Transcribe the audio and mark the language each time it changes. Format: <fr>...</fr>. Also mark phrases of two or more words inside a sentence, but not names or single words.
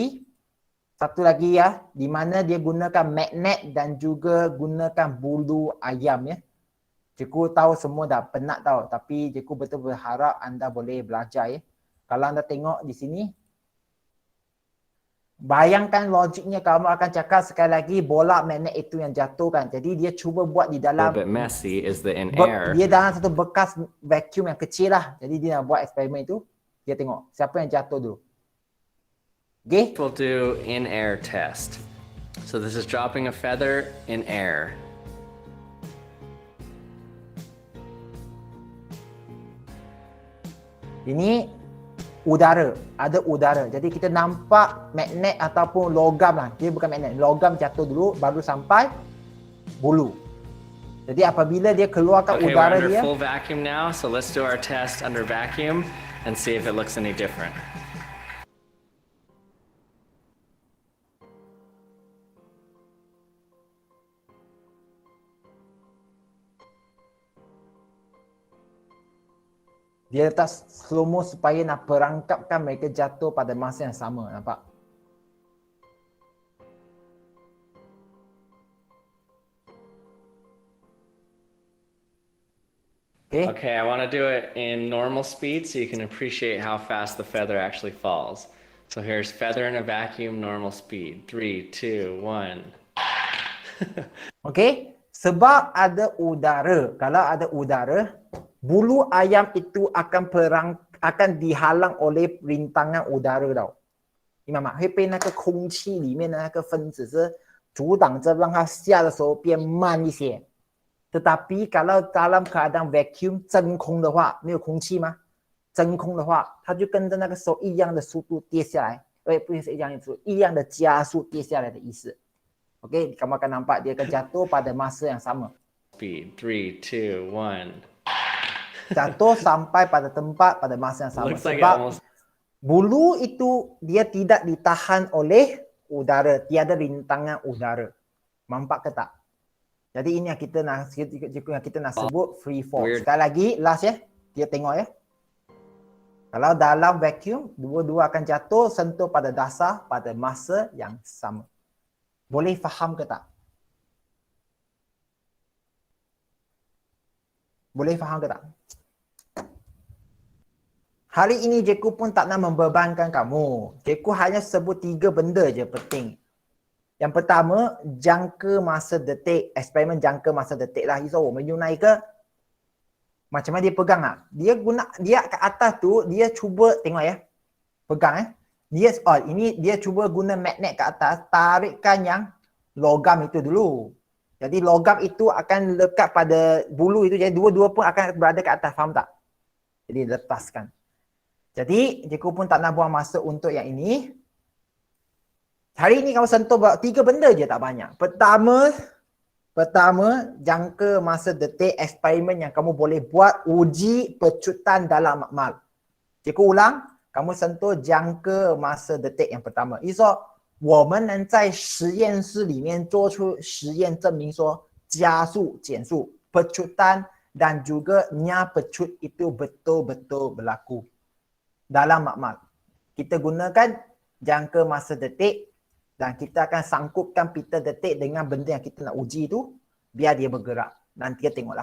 <ms>Satu lagi di mana dia gunakan magnet dan juga gunakan bulu ayam Jeku tahu semua dah penat tahu, tapi Jeku betul berharap anda boleh belajar Kalau anda tengok di sini, Bayangkan logiknya kamu akan cakap sekali lagi bola magnet itu yang jatuh kan. Jadi dia cuba buat di</ms> <en>A little</en> <ms>dalam</ms> <en>bit messy is that in air,</en> <ms>dia dalam satu bekas vacuum yang kecil lah. Jadi dia nak buat eksperimen itu, dia tengok siapa yang jatuh dulu. Okay?</ms> <en>we'll do in air test. So this is dropping a feather in air.</en> <ms>Ini udara, ada udara. Jadi kita nampak magnet ataupun logam lah. Dia bukan magnet, logam jatuh dulu baru sampai bulu. Jadi apabila dia keluarkan</ms> <en>Okay, we're</en> <ms>udara</ms> <en>under</en> <ms>dia,</ms> <en>full vacuum now, so let's do our test under vacuum and see if it looks any different.</en> <ms>dia letak slow mo supaya nak perangkapkan mereka jatuh pada masa yang sama. Nampak? Okay.</ms> <en>Okay, I want to do it in normal speed so you can appreciate how fast the feather actually falls. So here's feather in a vacuum, normal speed. 3, 2, 1.</en> <ms>Okay. Sebab ada udara. Kalau ada udara, bulu ayam itu akan dihalang oleh rintangan udara tau.</ms> <zh>明白吗？会被那个空气里面的那个分子是阻挡着，让它下的时候变慢一些。</zh> <ms>Tetapi kalau dalam keadaan vacuum</ms> <zh>真空的话，没有空气吗？真空的话，它就跟着那个手一样的速度跌下来，不是一样的速度，一样的加速跌下来的意思。</zh> <ms>Okay, kamu akan nampak dia akan jatuh pada masa yang sama.</ms> <en>Speed. 3, 2, 1.</en> <ms>Jatuh sampai pada tempat pada masa yang sama.</ms> <en>Looks like it</en> <ms>Sebab</ms> <en>almost.</en> <ms>bulu itu dia tidak ditahan oleh udara, tiada rintangan udara. Nampak ke tak? Jadi ini yang kita nak sebut free fall.</ms> <en>Weird.</en> <ms>Sekali lagi, last ya. Dia tengok ya. Kalau dalam vacuum, dua-dua akan jatuh sentuh pada dasar pada masa yang sama. Boleh faham ke tak? Boleh faham ke tak? Hari ini Cikgu pun tak nak membebankan kamu. Cikgu hanya sebut 3 benda je penting. Yang pertama, jangka masa detik. Eksperimen jangka masa detik lah. Iso,</ms> <zh>我们用那一个</zh> <ms>macam mana dia pegang lah. Dia kat atas tu, dia cuba, tengok ya. Pegang dia cuba guna magnet kat atas, tarikkan yang logam itu dulu. Jadi logam itu akan lekat pada bulu itu, jadi dua-dua pun akan berada kat atas, faham tak? Jadi lepaskan. Jadi cikgu pun tak nak buang masa untuk yang ini. Hari ini kamu sentuh 3 benda je, tak banyak. Pertama, jangka masa detik eksperimen yang kamu boleh buat uji pecutan dalam makmal. Cikgu ulang, kamu sentuh jangka masa detik yang pertama. Ini so,</ms> <zh>我们能在实验室里面做出实验证明说加速、减速,</zh> <ms>pecutan dan juga nya pecut itu betul-betul berlaku dalam makmal. Kita gunakan jangka masa detik dan kita akan sangkupkan pita detik dengan benda yang kita nak uji itu biar dia bergerak. Nanti kita tengoklah.</ms>